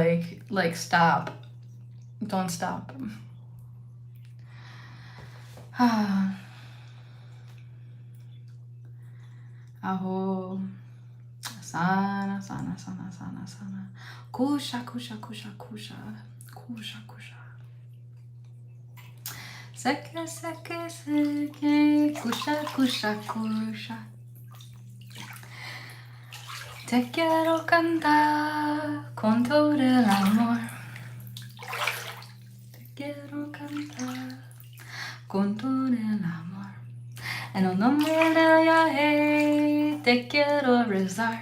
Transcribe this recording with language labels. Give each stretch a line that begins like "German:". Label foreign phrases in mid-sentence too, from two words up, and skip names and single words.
English: Like stop. Don't stop. Aho. Sana, sana, sana, sana, sana. Kusha, kusha, kusha, kusha. Kusha, kusha. Seke, seke, seke. Kusha, kusha, kusha.
Spanish: Te quiero cantar con todo el amor. Te quiero cantar con todo el amor. En el nombre de Yahweh te quiero rezar.